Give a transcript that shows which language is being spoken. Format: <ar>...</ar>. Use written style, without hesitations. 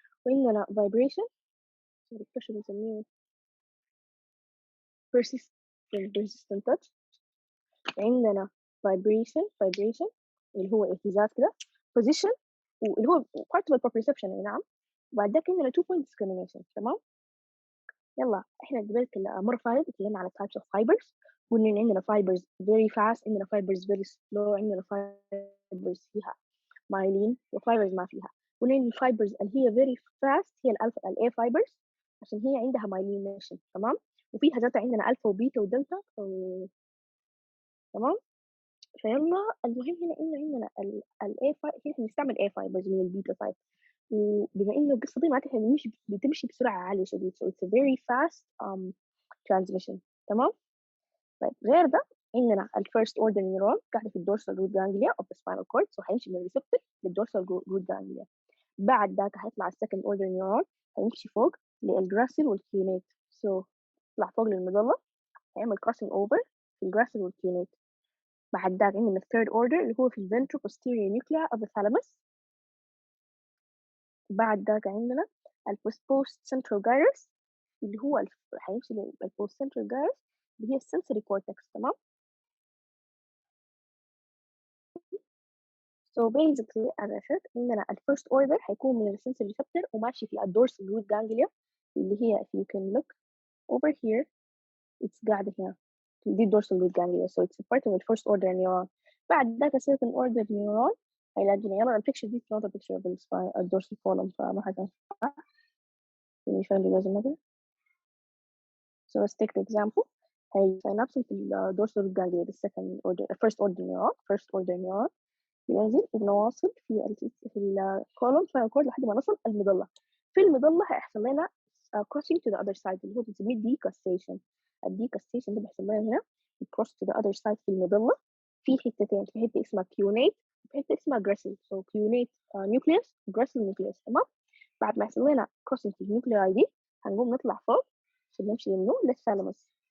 <ar>وعندنا vibration pressure بنسميه persistent touch. عندنا vibration اللي هو اهتزاز كده.</ar> <en>position</en> <ar>واللي هو</ar> <en>part of proprioception.</en> <ar>نعم. بعد ذاك عندنا 2-point discrimination. تمام. يلا احنا قبل مرة فاتت اتكلمنا على types of fibers. قلنا ان عندنا fibers very fast، عندنا fibers very slow، عندنا fibers فيها myelin وfibers ما فيها. قلنا ان الفايبرز اللي هي very fast هي الالفا A fibers عشان هي عندها myelination. تمام. وفيها ذاتها عندنا الفا وبيتا ودلتا تمام. فيلا المهم هنا إنه عندنا ال A كيف نستعمل A fibers من البيتا سايد. وبما إنه القصة دي معناتها بتمشي بسرعة عالية شديد</ar> <en>so it's a very fast transmission.</en> <ar>تمام. طيب غير ده عندنا ال first order neuron قاعدة في الدورسال root ganglia of the spinal cord. so هيمشي من الريسبتور للدورسال root ganglia. بعد ذاك هيطلع ال second order neuron هيمشي فوق للجراسيل والكيونيت. so يطلع فوق للمظلة، هيعمل crossing over في الجراسل والكيونيت. بعد ذاك عندنا الثيرد اوردر اللي هو في الفنترو posterior nuclei of the thalamus. بعد ذاك عندنا البوست سنترال جايرس اللي هو هيمشي للبوست سنترال جايرس اللي هي السنسوري كورتكس. تمام.</ar> <en>So basically as I said</en> <ar>عندنا الفيرست اوردر هيكون من السنسوري ريسبتور وماشي في الدورسال روت جانجليا اللي هي</ar> <en>if you can look over here it's</en> <ar>قاعدة هنا دي</ar> <en>dorsal root ganglia so it's a part of the first order neuron. بعد ذاك second order neuron هيلاقينا. يلا البيكتشر دي not a picture of the dorsal column</en> <ar>فما حتنفع. مش فاهم لازم مثلا.</ar> <en>So let's take the example. هي synapse في ال dorsal root ganglia the second order first order neuron</en> <ar>بينزل وبنواصل في الكولوم</ar> <en>spinal cord</en> <ar>لحد ما نصل المظلة. في المظلة هيحصل لنا</ar> <en>crossing to the other side</en> <ar>اللي هو بنسميه decussation. الديكاستيشن ده بيحصل لنا هنا</ar> <en>cross to the other side</en> <ar>في المظلة في حتتين، في حتة اسمها cunate وفي حتة اسمها gracil.</ar> <en>so cunate nucleus gracil nucleus. تمام.</en> <ar>بعد ما يحصل لنا crossing في النيوكلياي دي هنقوم نطلع فوق عشان نمشي للثالاموس.</ar>